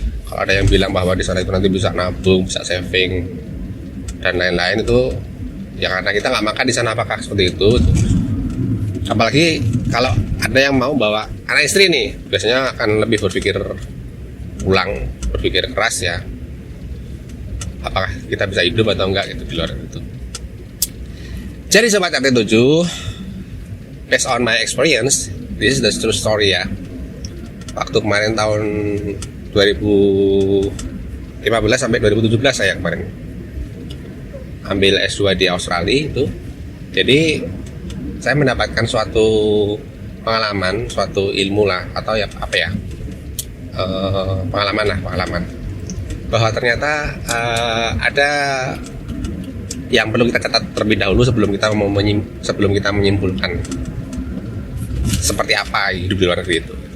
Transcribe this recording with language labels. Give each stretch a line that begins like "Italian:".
Indonesian: Kalau ada yang bilang bahwa di sana itu nanti bisa nabung, bisa saving dan lain-lain, itu ya karena kita nggak makan di sana. Apakah seperti itu? Apalagi kalau ada yang mau bawa anak istri nih, biasanya akan lebih berpikir ulang, berpikir keras ya, apakah kita bisa hidup atau enggak gitu di luar itu. Jadi sobat RT7,
English: based on my experience, this is the true story ya.
Indonesian: Waktu kemarin tahun 2015 sampai 2017 saya kemarin ambil S2 di Australia itu. Jadi saya mendapatkan suatu pengalaman, suatu ilmu lah, atau ya apa ya, pengalaman bahwa ternyata ada yang perlu kita catat terlebih dahulu sebelum kita menyimpulkan seperti apa hidup di luar negeri itu.